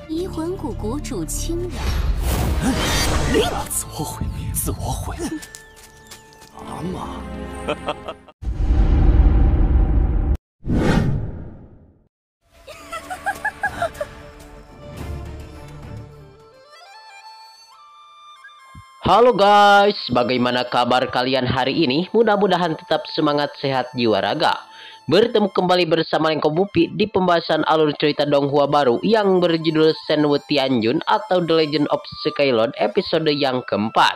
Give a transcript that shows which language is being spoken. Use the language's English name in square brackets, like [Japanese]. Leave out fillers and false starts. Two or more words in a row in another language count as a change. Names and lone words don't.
[Chinese] 魂谷谷主侵扰。自我毁灭，自我毁灭。阿玛。 [Indonesian] Halo guys, bagaimana kabar kalian hari ini? Mudah-mudahan tetap semangat, sehat jiwa raga. Bertemu kembali bersama Lengko Bupi di pembahasan alur cerita Donghua baru yang berjudul Shenwu Tianjun atau The Legend of Skylord episode yang keempat.